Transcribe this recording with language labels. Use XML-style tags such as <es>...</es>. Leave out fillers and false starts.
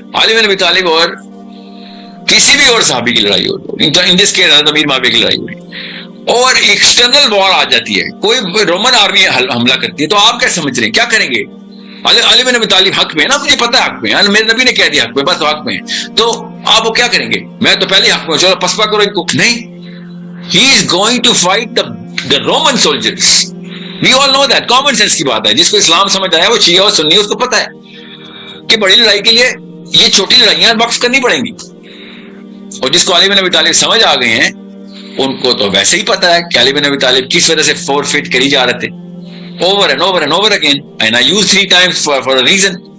<ur>علی بن ابی طالب اور کسی بھی اور صحابی کی لڑائی ہو، ان دس کیس حضرت امیر معاویہ کی لڑائی ہو رہی اور ایکسٹرنل وار آ جاتی ہے، کوئی رومن آرمی حملہ کرتی ہے، تو آپ کیا سمجھ رہے ہیں کیا کریں گے؟ علی بن ابی طالب حق میں ہے نا، مجھے پتا ہے حق میں ہے، میرے نبی نے کہہ دیا حق میں، بس حق میں ہے، تو آپ وہ کیا کریں گے؟ میں تو پہلے حق میں چلو پسپا کرو ان کو. نہیں،</ur> <en>he is going to fight the Roman soldiers. We all know that.</en> <ur>common sense کی بات ہے. جس کو اسلام سمجھ آیا وہ شیعہ اور سنی، اس کو پتا ہے کہ بڑی لڑائی کے لیے یہ چھوٹی لڑائیاں وقف کرنی پڑیں گی. اور جس کو علی بن ابی طالب سمجھ آ گئے ہیں ان کو تو ویسے ہی پتا ہے کہ علی بن ابی طالب کس وجہ سے فورفیٹ کری جا رہے تھے</ur> <en>over and over and over again, and I used 3 times for a reason.</en>